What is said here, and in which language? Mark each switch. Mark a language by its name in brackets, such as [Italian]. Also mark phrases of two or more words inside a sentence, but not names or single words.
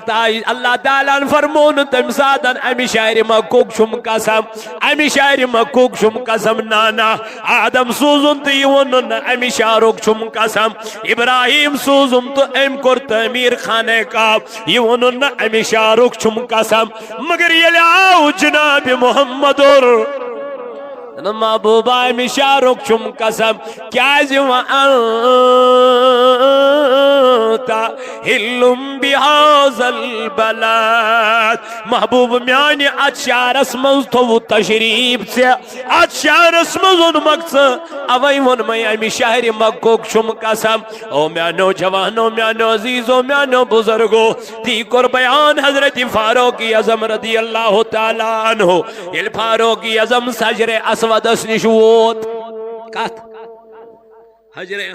[Kashmiri] تاج اللہ تعالیٰ ہن فرمو نہٕ تمہِ ساتن امہِ شہرِ مکُک چھُم قسم امہِ شہرِ مکُک چھُم قسم نانا آدم سوٗزُن تہٕ یہِ ووٚنُن نہٕ امہِ شہرُک چھُم قسم ابراہیم سوٗزُم تہٕ أمۍ کوٚر تعمیٖر خانہ کعب یہِ ووٚنُن نہٕ امہِ شہرُک چھُم قسم مگر ییٚلہِ آو جناب محمدُر محبوبہ امہِ شہرُک چھُم قسم کیازِ [Arabic] وَأَنتَ حِلٌّ بِهَذَا الْبَلَدِ [Kashmiri] محبوب میانہِ اتھ شہرس منٛز تھوٚوُتھ تشریٖف ژےٚ اتھ شہرس منٛز اوٚنمکھ ژٕ اوے ووٚنمے امہِ شہرِ مکُک چھُم قسم او میانیو جوانو میانیو عزیزو میانیو بزرگو تی کوٚر بیان حضرت فاروق اعظم [Arabic] رضی اللہ تعالیٰ عنہ [Kashmiri] ییٚلہِ فاروق اعظم سجرِ اسودس نِش ووت کتھ حجرے